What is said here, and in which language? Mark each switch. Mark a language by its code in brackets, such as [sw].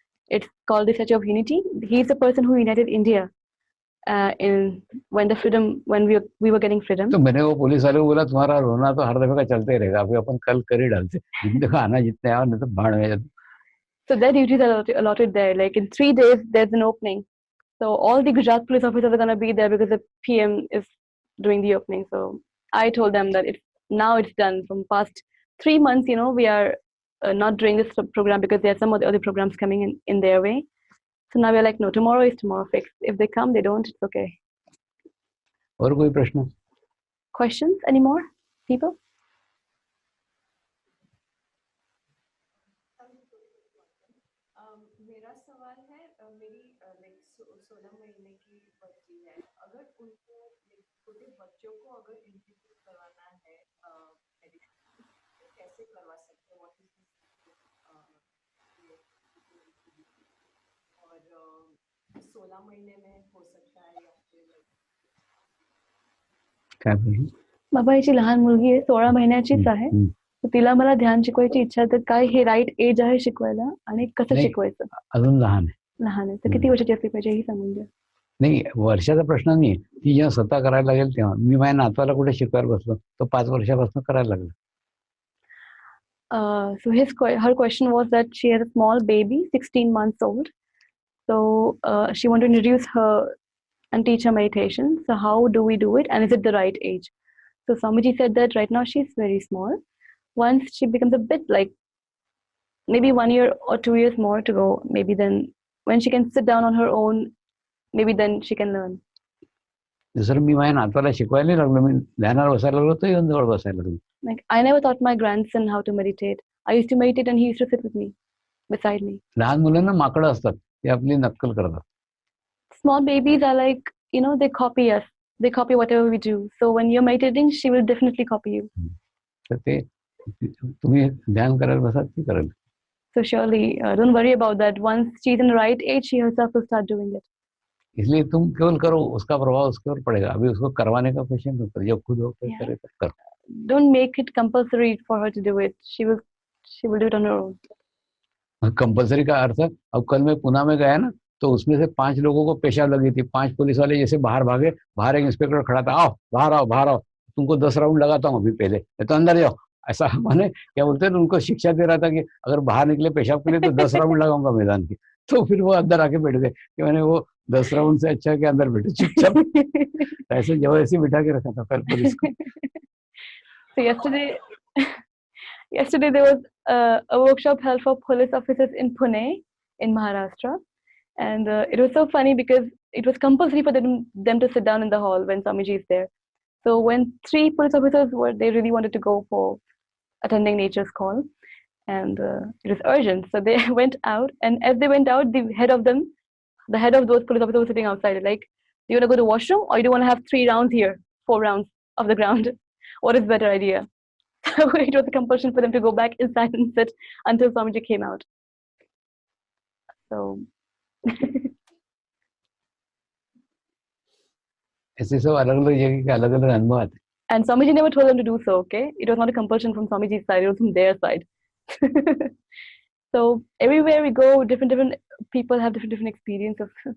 [en] It's called the Statue of Unity. He's the person who united India when we were getting freedom. [hi] तो मैंने वो police वाले को बोला तुम्हारा रोना तो हर दफे का चलते ही रहेगा, अभी अपन कल कर ही डालते, देखो आना जितने आओ नहीं तो भाड़ में जाते. [en] So their duties are allotted there. Like in 3 days, there's an opening. So all the Gujarat police officers are going to be there because the PM is doing the opening. So I told them that now it's done. From past 3 months, we are not doing this program because there are some of the other programs coming in their way. So now we're like, no, tomorrow is tomorrow fixed. If they come, they don't, it's okay. [hi] और कोई प्रश्न? [en] Questions anymore, people? [hi] मेरा सवाल है, मेरी 16 महीने की बच्ची है. अगर उनको छोटे बच्चों को अगर इंट्रोड्यूस करवाना है मेडिसिन, तो कैसे करवा सकते हैं? [en] what is [hi] और 16 महीने में हो सकता है या फिर [mr] काय बोलू? बाबा हिची लहान मुलगी आहे, 16 महिन्याचीच आहे. तर तिला मला ध्यान शिकवायची इच्छा आहे, तर काय हे [en] right age [mr] आहे शिकवायला आणि कसं नाही, शिकवायचं? अजून लहान आहे. लहान आहे तर किती वर्षाची असली पाहिजे हे सांगून द्या. नाही, वर्षाचा प्रश्न नाही, ती जेव्हा स्वतः करायला लागेल तेव्हा. मी माझ्या नातवाला कुठे शिकवायला बसलो, तो 5 वर्षापासून करायला लागला. [en] So her question was that she has a small baby, 16 months old. So she wanted to introduce her and teach her meditation. So how do we do it, and is it the right age? So Swamiji said that right now she's very small. Once she becomes a bit like maybe 1 year or 2 years more to go, maybe then when she can sit down on her own, maybe then she can learn. [mr] दुसरं मी माझ्या नातवाला शिकवायला लागलो, मी ध्यानावर बसायला लागलो तो येऊन जवळ बसायला लागलो. [en] Like I never taught my grandson how to meditate. I used to meditate and he used to sit with me, beside me. [mr] लहान मुलांना माकडं असतात, ते आपली नक्कल करतात. [en] Small babies are like, they copy us. They copy whatever we do. So when you're meditating, she will definitely copy you. [mr] तर ते तुम्ही ध्यान करायला बसा, ती करेल. [en] So surely, don't worry about that. Once she's in the right age, she herself will start doing it. [hi] इसलिए तुम केवल करो, उसका प्रभाव उसके ऊपर पड़ेगा. अभी उसको करवाने का क्वेश्चन मत करो, जब खुद हो [en] Yeah. [hi] करे तब करो. [en] Don't make it compulsory for her to do it. She will do it on her own. [hi] Compulsory का अर्थ, अब कल मैं पुणे में गया ना, तो उसमें से 5 लोगों को पेशाब लगी थी. 5 पुलिस वाले जैसे बाहर भागे, बाहर एक इंस्पेक्टर खड़ा था, आओ बाहर आओ बाहर आओ, तुमको 10 राउंड लगाता हूँ अभी पहले, तो अंदर जाओ. ऐसा माने क्या बोलते हैं, उनको शिक्षा दे रहा था कि अगर बाहर निकले पेशाब के लिए तो 10 राउंड लगाऊंगा मैदान की. तो फिर वो अंदर आके बैठ गए कि मैंने वो 10 राउंड से अच्छा कि अंदर बैठे चुपचाप. ऐसे जबरदस्ती बिठा के रखा था कल पुलिस को. [en] So yesterday there was a workshop held for police officers in Pune, in Maharashtra, and it was so funny because it was compulsory for them to sit down in the hall when Swamiji is there. So when 3 police officers they really wanted to go for attending nature's call, and it was urgent, so they went out, and as they went out, the head of those police officers was sitting outside, like, do you want to go to washroom, or do you want to have 3 rounds here, 4 rounds of the ground? What is better idea? So it was a compulsion for them to go back inside and sit until Swamiji came out. So [hi] ऐसे सब अलग अलग जगह के अलग अलग अनुभव आते. [en] and Swamiji never told them to do so, okay? It was not a compulsion from Swamiji's side, it was from their side. So everywhere we go, different people have different experiences.